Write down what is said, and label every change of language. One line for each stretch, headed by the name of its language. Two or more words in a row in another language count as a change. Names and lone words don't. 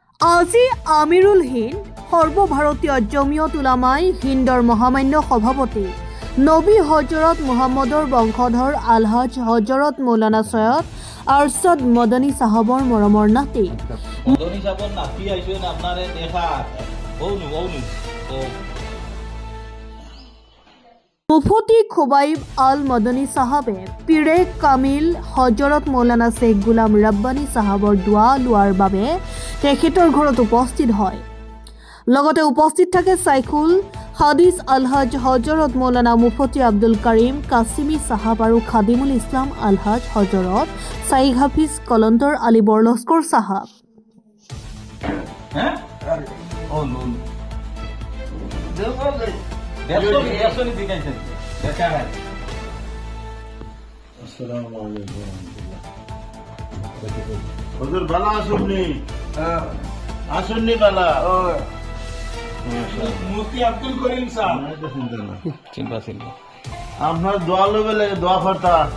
Assamese: আজি আমিৰুল হিন্দ সৰ্বভাৰতীয় জমিয়ত উলামাই হিন্দৰ মহামান্য সভাপতি নবী হজৰত মুহাম্মদৰ বংশধৰ আলহাজ হজৰত মৌলানা সৈয়দ আৰছাদ মদনী সাহাবৰ মৰমৰ নাতি
Sylheti: মদনী সাহাবৰ নাতি আইছেন আপনারে দেখা ওনু
Assamese: মুফতি খুবাইব আল মদনী সাহাবে পীৰে কামিল হজৰত মৌলানা শেখ গুলাম ৰব্বানী সাহাবৰ দোৱা লোৱাৰ বাবে তেখেতৰ ঘৰত উপস্থিত হয়। লগতে উপস্থিত থাকে সাইকুল হাদিস আলহাজ হজৰত মৌলানা মুফতি আব্দুল করিম কাছিমি সাহাব আৰু খাদিমুল ইছলাম আলহাজ হজৰত সাইদ হাফিজ কলন্দৰ আলী বৰলস্কৰ সাহাব।
Sylheti: হুজুর বালা আসুননি বালা মুফতি আব্দুল করিম সাহেব আপনার দোয়া লইবে লাগে দোয়া করতা